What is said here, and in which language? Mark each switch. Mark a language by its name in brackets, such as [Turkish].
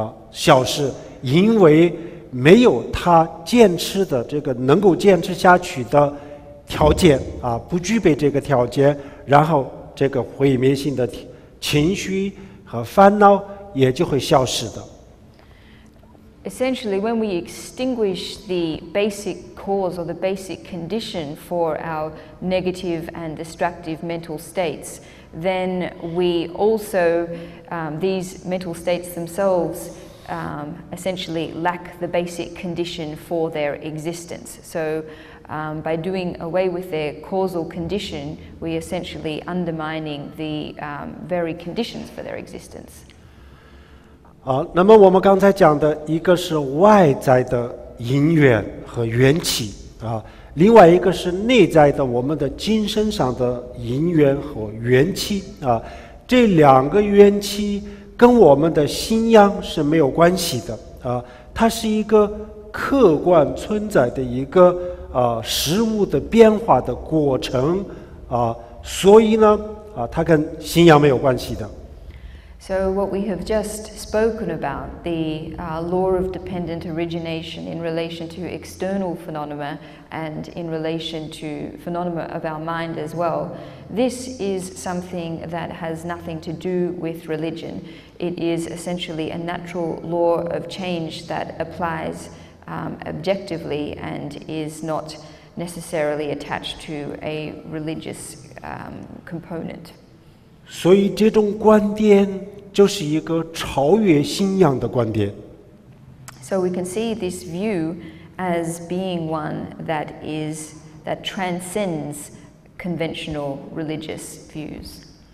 [Chinese] 消失，因为没有他坚持的这个能够坚持下去的条件不具备这个条件，然后这个毁灭性的情绪和烦恼也就会消失的。 [English] Essentially, when we extinguish the basic cause or the basic condition for our negative and destructive mental states, then we also, these mental states themselves essentially lack the basic condition for their existence. So by doing away with their causal condition, we essentially undermining the very conditions for their existence. [Chinese] 那么我们刚才讲的一个是外在的因缘和缘起另外一个是内在的我们的精神上的因缘和缘起这两个缘起跟我们的信仰是没有关系的它是一个客观存在的一个事物的变化的过程所以呢它跟信仰没有关系的。 [English] So what we have just spoken about, the law of dependent origination in relation to external phenomena and in relation to phenomena of our mind as well, this is something that has nothing to do with religion. It is essentially a natural law of change that applies objectively and is not necessarily attached to a religious component. [Chinese] 所以这种观点就是一个超越信仰的观点。 [English] So we can see this view as being one that transcends conventional religious views.